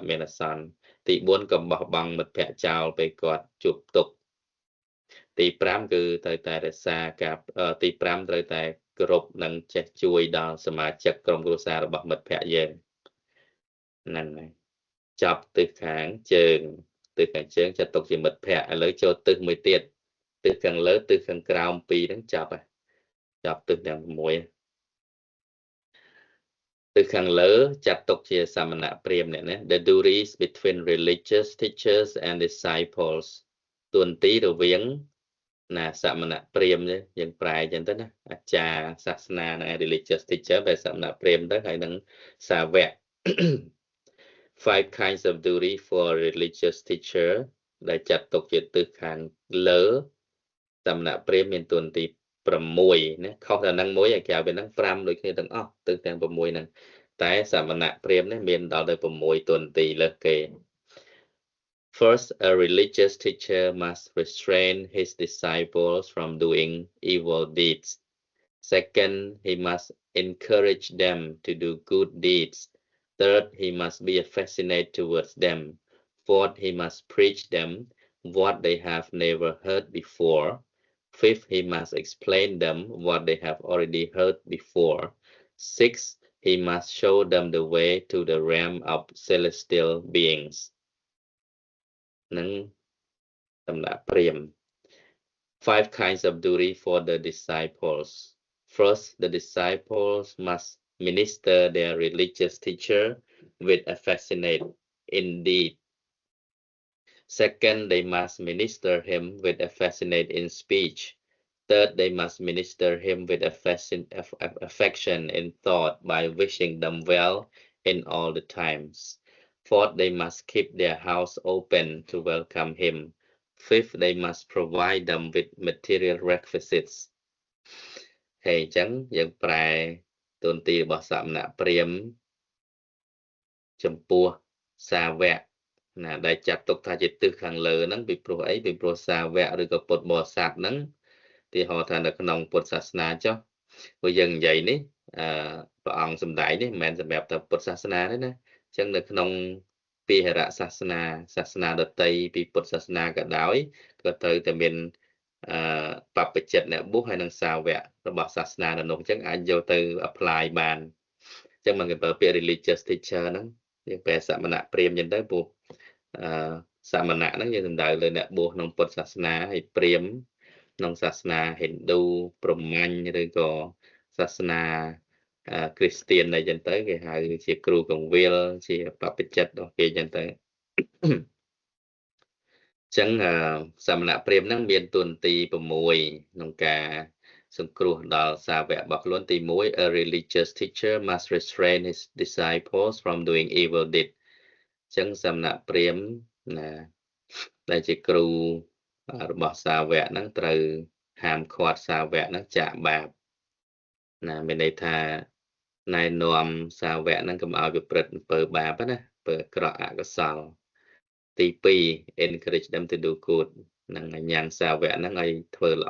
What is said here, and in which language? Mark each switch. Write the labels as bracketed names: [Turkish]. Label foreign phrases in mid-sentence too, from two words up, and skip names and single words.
[Khmer] មានអាសន្នទី4កុំបោះបង់មិត្តភ័ក្តិចោលពេលគាត់ជួបទុក្ខទី5គឺត្រូវតែរក្សាការទី5ត្រូវតែគោរពនិងចេះជួយដល់សមាជិកក្រុមគ្រួសាររបស់មិត្តភ័ក្តិយើងហ្នឹងហើយចាប់ទិសខាងជើងទិសខាងជើងចាត់ទុកជាមិត្តភ័ក្តិឥឡូវចូលទិសមួយទៀតទិសខាងលើទិសខាងក្រោម2ហ្នឹងចាប់ទិសទាំង6 ទិសខាងលើចាត់ទុកជាសមណព្រាហ្មណ៍អ្នកណា [English] The duties between religious teachers and disciples [Khmer] ទួនាទីរវាងណាសមណព្រាហ្មណ៍យើងប្រែអញ្ចឹងទៅណាអាចារ្យសាសនានិង [English] religious teacher [Khmer] បែបសមណព្រាហ្មណ៍ទៅហើយនឹងសាវក [English] 5 kinds of duty for religious teacher [Khmer] ដែលចាត់ទុកជាទិសខាងលើសមណព្រាហ្មណ៍មានទួនាទី6ណាខុសតែនឹងមួយឯគេឲ្យវានឹង5ដូចគ្នាទាំងអស់ទិសទាំង6ហ្នឹងតែសមណព្រាហ្មណ៍នេះមានដល់ទៅ6ទួនាទីលើសគេ [English] First, a religious teacher must restrain his disciples from doing evil deeds. Second, he must encourage them to do good deeds. Third, he must be affectionate towards them. Fourth, he must preach them what they have never heard before. Fifth, he must explain them what they have already heard before. Sixth, he must show them the way to the realm of celestial beings. [Khmer] នឹងសម្រាប់ព្រាហ្មណ៍ [English] 5 kinds of duty for the disciples. First, the disciples must minister their religious teacher with affectionate indeed. Second, they must minister him with affectionate in speech. Third, they must minister him with affection in thought by wishing them well in all the times. Fourth, they must keep their house open to welcome him. Fifth, they must provide them with material requisites. [Khmer] ហើយអញ្ចឹងយើងប្រែទូនាទីរបស់សមណព្រាហ្មណ៍ចំពោះសាវកណាដែលចាត់ទុកថាជាទិសខាងលើហ្នឹងពីព្រោះអីពីព្រោះសាវកឬក៏ពុទ្ធបរិស័ទហ្នឹង ទីហៅថានៅក្នុងពុទ្ធសាសនាចុះព្រោះយើងនិយាយនេះព្រះអង្គសម្ដែងនេះមិនមែនសម្រាប់តែពុទ្ធសាសនាទេណាអញ្ចឹងនៅក្នុងពាហរសា សនាដតីពីពុទ្ធសាសនាក៏ដោយក៏ត្រូវតែមានបព្វជិតអ្នកបុស្សហើយនឹងសាវក របស់សាសនានៅនោះអញ្ចឹងអាចយកទៅ apply បានអញ្ចឹងមកគេប្រើពាក្យ [English] religious teacher [Khmer] ហ្នឹងយើងប្រែសមណព្រាហ្មណ៍អញ្ចឹងទៅព្រោះសមណៈហ្នឹងយើងសំដៅលើអ្នកបួសក្នុងពុទ្ធសាសនាហើយព្រាហ្មណ៍ក្នុងសាសនាហិណ្ឌូព្រហ្មញ្ញឬក៏សាសនាគ្រីស្ទានអីចឹងទៅគេហៅជាគ្រូកង្វាលជាបព្វជិតរបស់គេចឹងទៅ ចឹងសមណព្រាហ្មណ៍ហ្នឹងមានទួនាទី6ក្នុងការសង្គ្រោះដល់សាវករបស់ខ្លួនទី1 [English] A religious teacher must restrain his disciples from doing evil deed [Khmer] ចឹងសមណព្រាហ្មណ៍ណាដែលជាគ្រូរបស់សាវកហ្នឹងត្រូវហាមឃាត់សាវកហ្នឹង ចាកបាបណាមានន័យថាណែនាំសាវកហ្នឹងកុំឲ្យប្រព្រឹត្តអំពើបាបណាអំពើអាក្រក់អកុសលទី2 [English] encourage them to do good [Khmer] នឹងញ៉ាំងសាវកហ្នឹងឲ្យធ្វើល្អ